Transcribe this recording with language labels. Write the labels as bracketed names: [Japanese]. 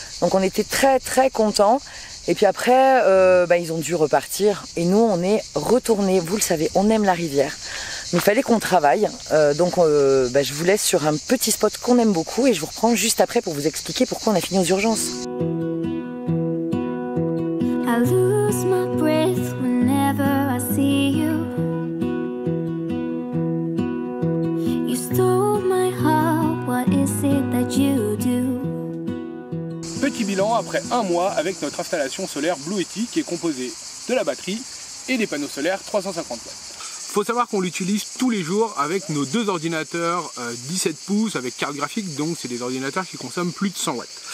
[French] Donc on était très très contents. Et puis après, ils ont dû repartir. Et nous on est retournés, vous le savez, on aime la rivière. Mais il fallait qu'on travaille, donc je vous laisse sur un petit spot qu'on aime beaucoup et je vous reprends juste après pour vous expliquer pourquoi on a fini aux urgences. [English] I lose my breath whenever I see you. You stole my heart, what is it that you do? [French] Petit bilan après un mois avec notre installation solaire Bluetti qui est composée de la batterie et des panneaux solaires 350 watts. Faut savoir qu'on l'utilise tous les jours avec nos 2 ordinateurs 17 pouces avec carte graphique, donc c'est des ordinateurs qui consomment plus de 100 watts.